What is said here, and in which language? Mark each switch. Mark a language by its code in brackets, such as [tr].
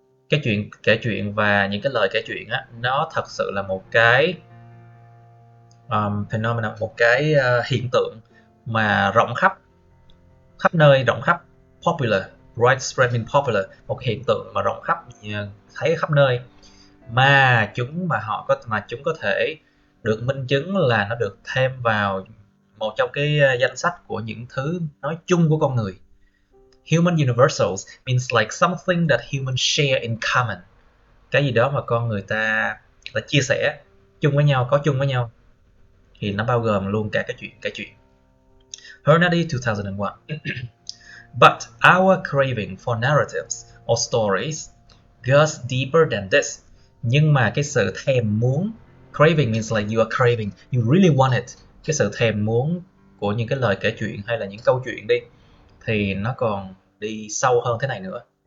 [vi] Cái chuyện kể chuyện và những cái lời kể chuyện á, nó thật sự là một cái phenomenon, một cái hiện tượng mà rộng khắp nơi, rộng khắp, [en] popular, widespread mean popular, [vi] một hiện tượng mà rộng khắp, thấy khắp nơi, mà chúng có thể được minh chứng là nó được thêm vào một trong cái danh sách của những thứ nói chung của con người. [en] Human universals means like something that humans share in common. [vi] Cái gì đó mà con người ta chia sẻ chung với nhau, có chung với nhau, thì nó bao gồm luôn cả cái chuyện. [en] Hernady 2001. But our craving for narratives or stories goes deeper than this. [vi] Nhưng mà cái sự thèm muốn, [en] craving means like you are craving, you really want it. [vi] Cái sự thèm muốn của những cái lời kể chuyện hay là những câu chuyện đi, thì nó còn đi sâu hơn thế này nữa.